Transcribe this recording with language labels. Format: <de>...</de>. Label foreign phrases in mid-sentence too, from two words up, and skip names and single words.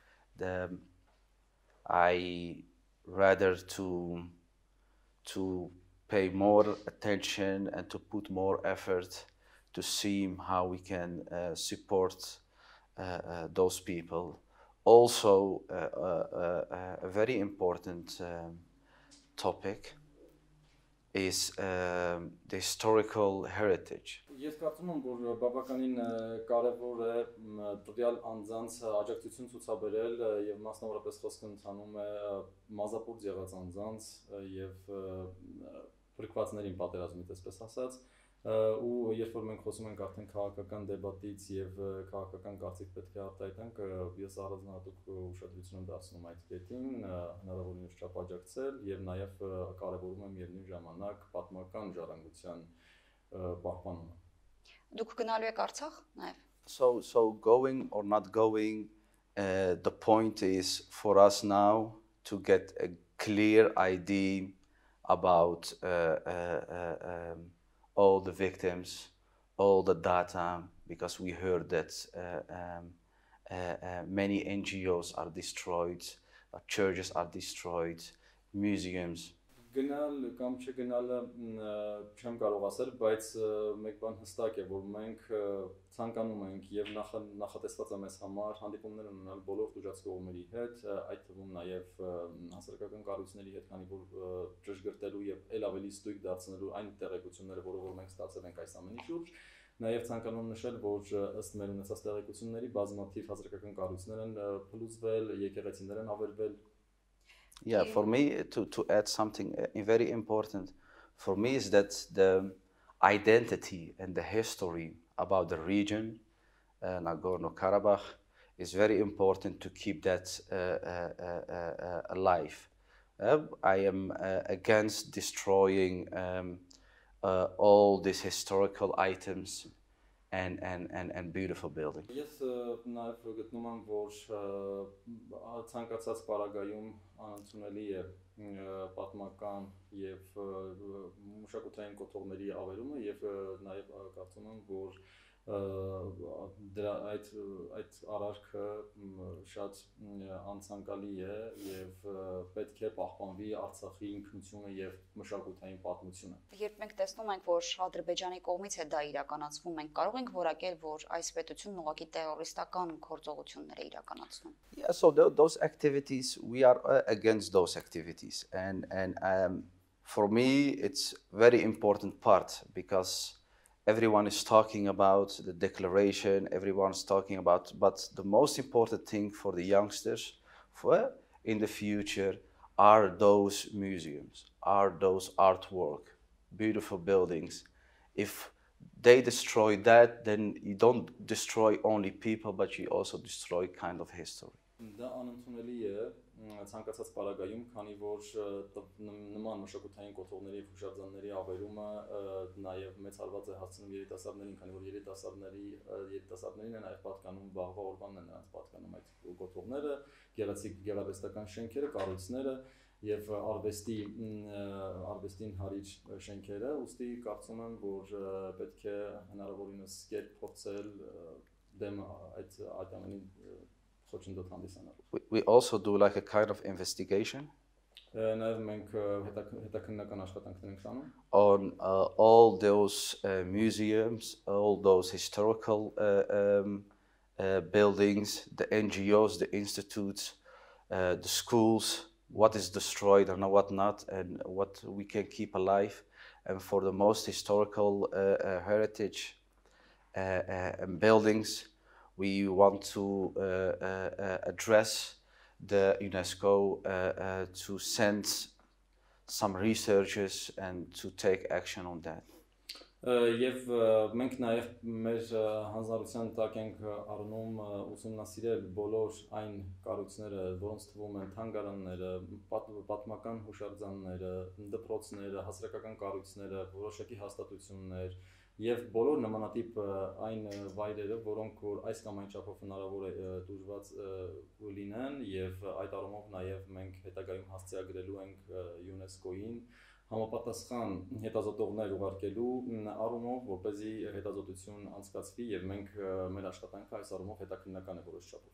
<en>I rather to pay more attention and to put more effort to see how we can support those people. Also, a very important topic is the historical heritage.</en> <hy>Ես կարծում եմ, որ բավականին կարևոր է տվյալ անձանց աջակցություն ցուցաբերել եւ մասնավորապես խոսքը ընթանում է մազապուրձ եղած անձանց եւ փրկվածներին պատերազմից, այսպես ասած, ու երբ որ մենք խոսում ենք արդեն քաղաքական դեբատից եւ քաղաքական կարծիք պետք է արտահայտենք, ես առանձնահատուկ ուշադրություն եմ դարձնում այդ կետին, հնարավորինս չափ աջակցել եւ նաեւ կարևորում եմ միևնույն ժամանակ պատմական ժառանգության պահպանումը։ Դուք գնալու եք Արցախ նաեւ։</hy> <en>So going or not going, the point is for us now to get a clear idea about all the victims, all the data, because we heard that many NGOs are destroyed, churches are destroyed, museums.</en> <hy>Գնալ կամ չգնալը չեմ կարող ասել, բայց մեկ բան հստակ է, որ մենք ցանկանում ենք եւ նախատեսված է մեզ համար հանդիպումներ ունենալ բոլոր տուժած կողմերի հետ, այդ թվում նաեւ հասարակական կառույցների հետ, քանի որ ճշգրտելու եւ ել ավելի ստույգ դարձնելու այն տեղեկությունները, որով մենք ստացել ենք այս ամենի շուրջ, նաեւ ցանկանում եմ նշել, որ ըստ մեր ունեցած տեղեկությունների բազմաթիվ հասարակական կառույցներ են փլուզվել, եկեղեցիներ են ավերվել.</hy> <en>Yeah, for me, to add something very important, for me is that the identity and the history about the region, Nagorno-Karabakh, is very important to keep that alive. I am against destroying all these historical items and beautiful buildings.</en> <hy>Ես նաև գտնում եմ, որ ցանկացած պարագայում անընդունելի է պատմական եւ մշակութային կոթողների ավերումը եւ նաև կարծում եմ, որ այդ արարքը շատ անցանկալի է եւ պետք է պահպանվի Արցախի ինքնությունը եւ մշակութային պատմությունը։ Երբ մենք տեսնում ենք, որ Ադրբեջանի կողմից է դա իրականացվում, մենք կարող ենք որակել, որ այս պետությունն ուղղակի terroristական գործողություններ է իրականացնում։</hy> <en>Yeah, so those activities, we are against those activities, and for me it's very important part because everyone is talking about the declaration, everyone's talking about, but the most important thing for the youngsters in the future are those museums, are those artwork, beautiful buildings. If they destroy that, then you don't destroy only people, but you also destroy kind of history.</en> <hy>Դա անընդունելի է ցանկացած պարագայում, քանի որ նման մշակութային կոթողների եւ հուշարձանների ավերումը նաեւ մեծ հարված է հասցնում երիտասարդներին, քանի որ երիտասարդներին է նաեւ պատկանում վաղվա օրվանն է նրանց պատկանում այդ կոթողները, գեղեցիկ գեղարվեստական շենքերը, կառույցները եւ արվեստին հարիր շենքերը, ուստի կարծում եմ, որ պետք է հնարավորինս կերպ փորձել դեմ այդ ամենին խոչընդոտ հանդիսանալ։</hy> <en>We also do like a kind of investigation</en> <hy>Նաեւ մենք հետաքննական աշխատանքներ ենք անում</hy> <en>on all those museums, all those historical buildings, the NGOs, the institutes, the schools, what is destroyed and what not, and what we can keep alive. And for the most historical heritage and buildings, we want to address the UNESCO to send some researchers and to take action on that.</en> <hy>Եվ մենք նաև մեր հանձնարարության տակ ենք առնում ուսումնասիրել բոլոր այն կառույցները, որոնց թվում են թանգարանները, պատմական հուշարձանները, դպրոցները, հասարակական կառույցները, որոշակի հաստատություններ եւ բոլոր նմանատիպ այն վայրերը, որոնք որ այս կամ այն չափով հնարավոր է դժվար լինեն եւ այդ առումով նաեւ մենք հետագայում հասցեագրելու ենք ՅՈՒՆԵՍԿՕ-ին համապատասխան հետազոտողներ ուղարկելու առումով, որպեսզի հետազոտություն անցկացվի եւ մենք մեր աշխատանքը այս առումով հետաքննական է որոշ չափով։</hy>